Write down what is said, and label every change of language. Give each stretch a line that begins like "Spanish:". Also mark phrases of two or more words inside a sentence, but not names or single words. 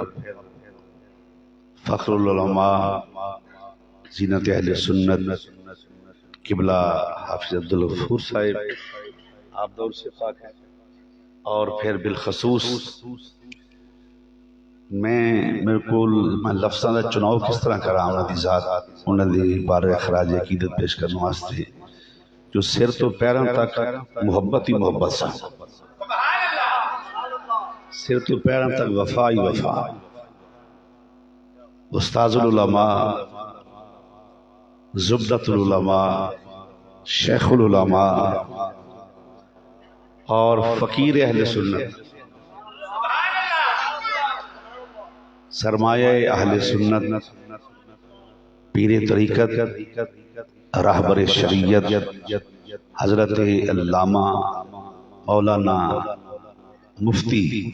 Punjabi: فخر العلماء زینت اہل سنت قبلہ حافظ عبدالغفور صاحب آپ دور سے پاک ہے، اور پھر بالخصوص میں لفظاں دا چناؤ کس طرح کرا انہاں دی ذات انہاں دی بارے خراج عقیدت پیش کرنے واسطے جو سر تو پیراں تک محبت ہی محبت سا، سر تو پیراں تک وفا ہی وفا،
Urdu: استاذ العلماء، زبدۃ العلماء، شیخ العلماء اور فقیر اہل سنت، سرمایہ اہل سنت، پیر طریقت، راہبر شریعت حضرت علامہ مولانا مفتی